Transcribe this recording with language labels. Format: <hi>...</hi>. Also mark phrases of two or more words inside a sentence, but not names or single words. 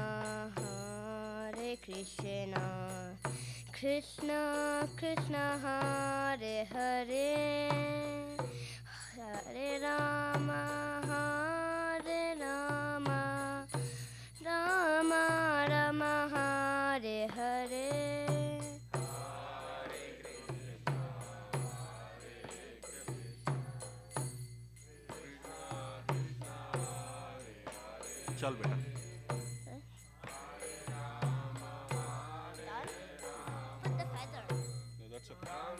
<sa>Hare Krishna Krishna Krishna Hare Hare Hare Rama Hare Rama Rama Rama Hare Hare</sa> <hi>चल बेटा</hi> <en>Put the feather. No, that's okay.</en>